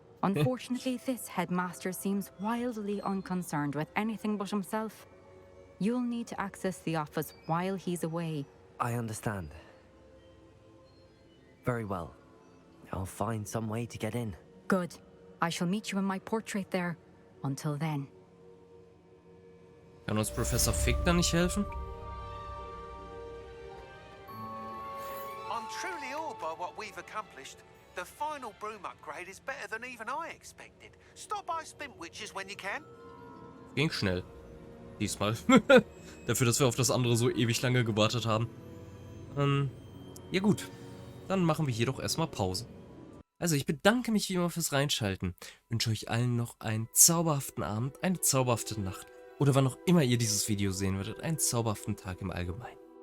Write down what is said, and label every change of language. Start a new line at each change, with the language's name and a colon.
English: Unfortunately, this headmaster seems wildly unconcerned with anything but himself. You'll need to access the office while he's away. I understand. Very well. I'll find some way to get in. Good. I shall meet you in my portrait there. Until then.
German: Kann uns Professor Fig da nicht helfen?
English: I'm truly awed by what we've accomplished. The final broom upgrade is better than even I expected. Stop by Spintwitches when you can.
German: Ging schnell. Diesmal. Dafür, dass wir auf das andere so ewig lange gewartet haben. Ja gut. Dann machen wir hier doch erstmal Pause. Also ich bedanke mich wie immer fürs Reinschalten. Wünsche euch allen noch einen zauberhaften Abend, eine zauberhafte Nacht. Oder wann auch immer ihr dieses Video sehen werdet, einen zauberhaften Tag im Allgemeinen.